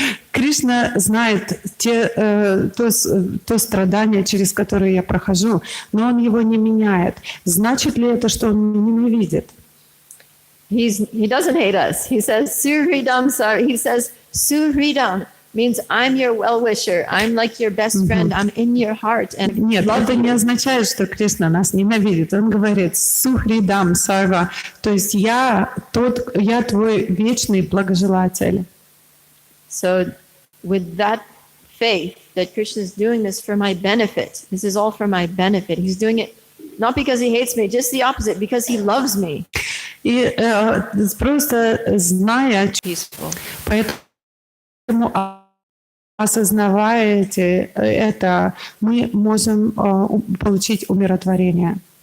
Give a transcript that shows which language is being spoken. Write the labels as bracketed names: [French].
[Russian] Кришна знает то страдание, через которое я прохожу, но он его не меняет. Значит ли это, что он меня ненавидит? [English] He doesn't hate us. He says Suhridam. He says Suhridam means I'm your well-wisher. I'm like your best friend. I'm in your heart. And [Russian] нет, это не означает, что Кришна нас ненавидит. Он говорит Сухридам Сарва, то есть я твой вечный благожелатель. [English] So with that faith that Krishna is doing this for my benefit, this is all for my benefit. He's doing it not because he hates me, just the opposite, because he loves me. [Russian] И просто зная, поэтому осознавая это, мы можем получить умиротворение.